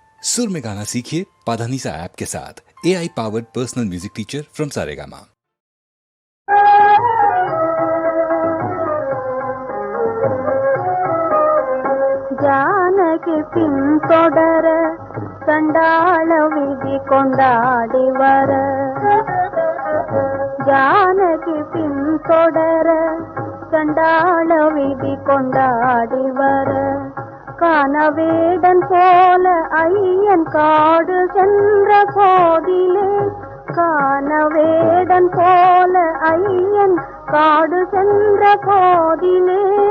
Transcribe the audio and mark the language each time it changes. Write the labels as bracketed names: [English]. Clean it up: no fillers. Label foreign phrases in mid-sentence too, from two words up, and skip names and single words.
[Hindi] सुर में गाना सीखिए पाधानीसा ऐप के साथ। [English] AI powered personal music teacher from Saregama. [Tamil] ஜானகி பின் தொடர சண்டாள விதி கொண்டாடி வர, ஜானகி பின் தொடர சண்டாள விதி கொண்டாடி வர, கானவேடன் போல ஐயன் காடு சென்ற போதிலே, கானவேடன் போல ஐயன் காடு சென்ற போதிலே,